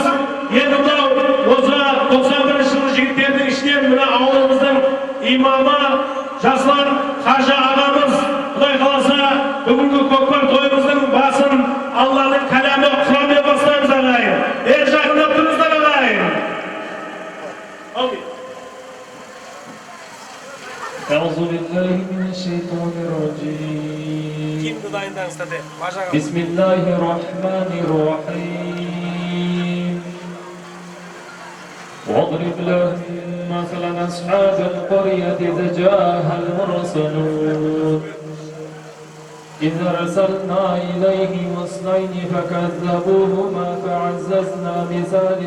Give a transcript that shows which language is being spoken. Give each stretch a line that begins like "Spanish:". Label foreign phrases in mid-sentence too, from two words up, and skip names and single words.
Kazakh: Енді мынау осы 91 жылғы жігіттердің ішінен мына ауылымыздың имамы Жаслан Қажы ағамыз, Құдай қаласа бүгінгі көкпар тойымыздың басын Алланың кәләмі құранмен бастаймыз ағайын. Жақындап тұрыңыздар ағайын.
Arabic: أعوذ بالله من الشيطان الرجيم. بسم الله الرحمن الرحيم. واضرب لهم مثلا أصحاب القرية إذ جاءها المرسلون إذ أرسلنا إليهم اثنين فكذبوهما فعززنا بثالث